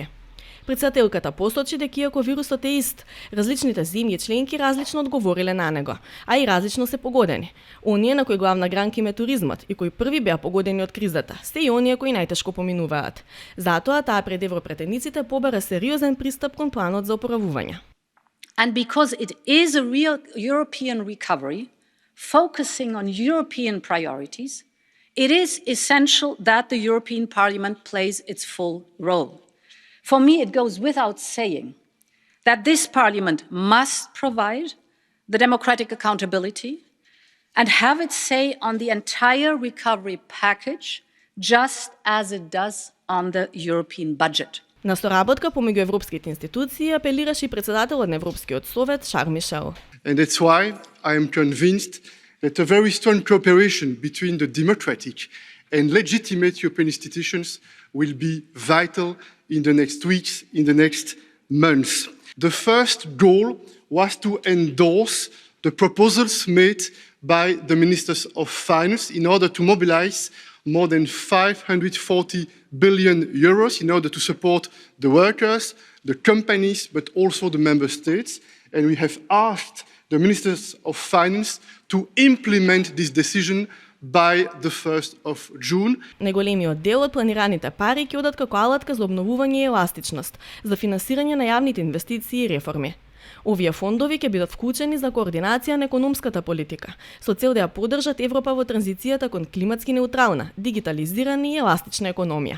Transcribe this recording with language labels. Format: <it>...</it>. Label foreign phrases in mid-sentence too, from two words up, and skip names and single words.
<mk>Председателката посочи дека иако вирусот е ист, различните земји членки различно одговориле на него, а и различно се погодени. Оние на кои главна гранка им е туризмот и кои први беа погодени од кризата, се и оние кои најтешко поминуваат. Затоа таа пред европретениците побара сериозен пристап кон планот за опоравување.</mk> <en>And because it is a real European recovery, focusing on European priorities, it is essential that the European Parliament plays its full role. For me, it goes without saying that this Parliament must provide the democratic accountability and have its say on the entire recovery package, just as it does on the European budget.</en> <mk>На соработка помеѓу европските институции апелираше и председателот на Европскиот совет Шарл Мишел.</mk> <en>And that's why I am convinced that a very strong cooperation between the democratic and legitimate European institutions will be vital in the next weeks, in the next months. The first goal was to endorse the proposals made by the Ministers of Finance in order to mobilize more than 540 billion euros in order to support the workers, the companies, but also the member states. And we have asked the Ministers of Finance to implement this decision by the 1st of June.</en> <mk>Неголемиот дел од планираните пари ќе одат како алатка за обновување и еластичност, за финансирање на јавните инвестиции и реформи. Овие фондови ќе бидат вклучени за координација на економската политика, со цел да ја поддржат Европа во транзицијата кон климатски неутрална, дигитализирана и еластична економија.</mk>